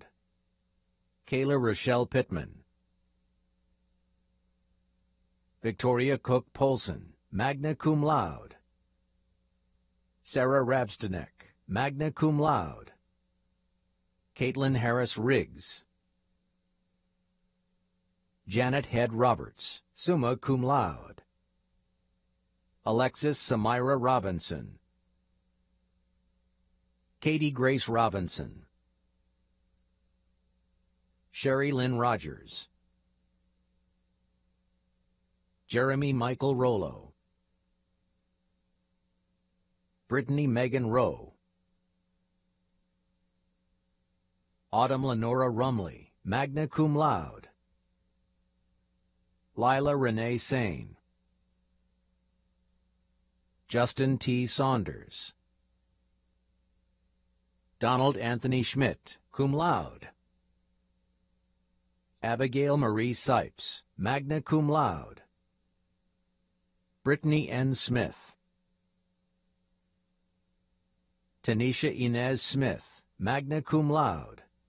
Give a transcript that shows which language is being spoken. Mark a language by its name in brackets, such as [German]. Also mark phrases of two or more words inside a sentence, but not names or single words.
[English] Kayla Rochelle Pittman. Victoria Cook Polson, [Latin] magna cum laude. [English] Sarah Rabstanek, [Latin] magna cum laude. [English] Caitlin Harris Riggs. Janet Head Roberts, [Latin] summa cum laude. [English] Alexis Samira Robinson. Katie Grace Robinson. Sherry Lynn Rogers. Jeremy Michael Rollo. Brittany Megan Rowe. Autumn Lenora Rumley, [Latin] magna cum laude. [English] Lila Renee Sane. Justin T. Saunders. Donald Anthony Schmidt, [Latin] cum laude. [English] Abigail Marie Sipes, [Latin] magna cum laude. [English] Brittany N. Smith. Tanisha Inez Smith, [Latin] magna cum laude.